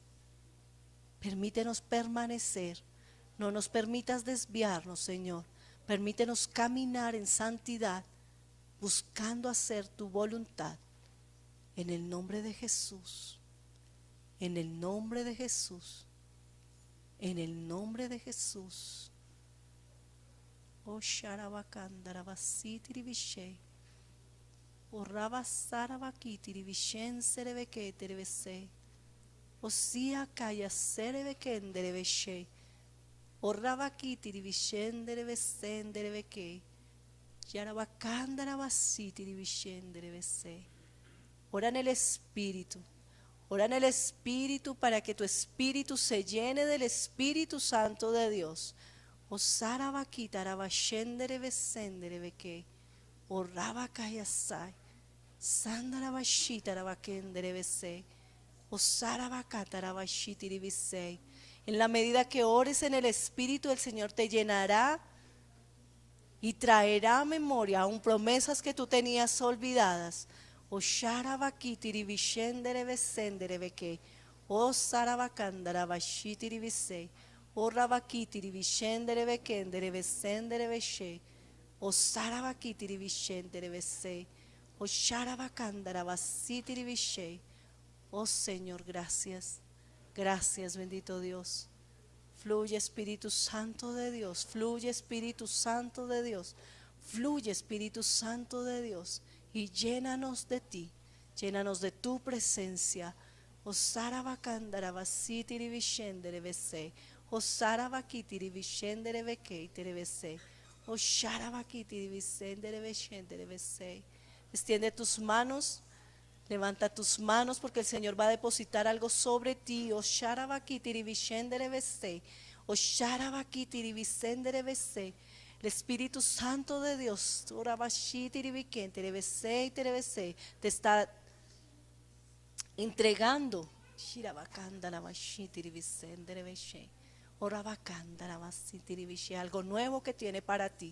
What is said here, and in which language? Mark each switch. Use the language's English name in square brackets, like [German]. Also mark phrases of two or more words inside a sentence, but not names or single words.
[Spanish] Permítenos permanecer, no nos permitas desviarnos, Señor. Permítenos caminar en santidad, buscando hacer tu voluntad. En el nombre de Jesús, en el nombre de Jesús, en el nombre de Jesús. O Sharabakandarabacitiribishe, o Rabasarabakitirivishen serebeke terebese, o Sia Kaya serebeken derebeshe, o Rabakitirivishen derebesen derebeke. Ora en el Espíritu. Ora en el Espíritu para que tu Espíritu se llene del Espíritu Santo de Dios. O Sarabakita Rabashenderebesendebeke. O Rabakayasai. Sandarabashita Rabakenderebese. O Sarabakata Rabashitiribisei. En la medida que ores en el Espíritu, el Señor te llenará y traerá a memoria aún promesas que tú tenías olvidadas. O Sharabakitirivishenderebesenderebeke, o Sarabakandarabashitiribise, o Rabakitirivishenderebekenderebesenderebeshe, o Sarabakitirivishenderebese, o Sharabakandarabasitiribishe. Oh Señor, gracias. Gracias, bendito Dios. Fluye Espíritu Santo de Dios, fluye Espíritu Santo de Dios, fluye Espíritu Santo de Dios y llénanos de ti, llénanos de tu presencia. O Sarabakandarabacitiribishenderebese, o Sarabakitirivishenderebeke terebese, o Sharabakitirivishenderebeshenderebese. Extiende tus manos. Levanta tus manos porque el Señor va a depositar algo sobre ti. O Sharabakitirivishenderebese, o Sharabakitirivishenderebese. El Espíritu Santo de Dios, te está entregando algo nuevo que tiene para ti.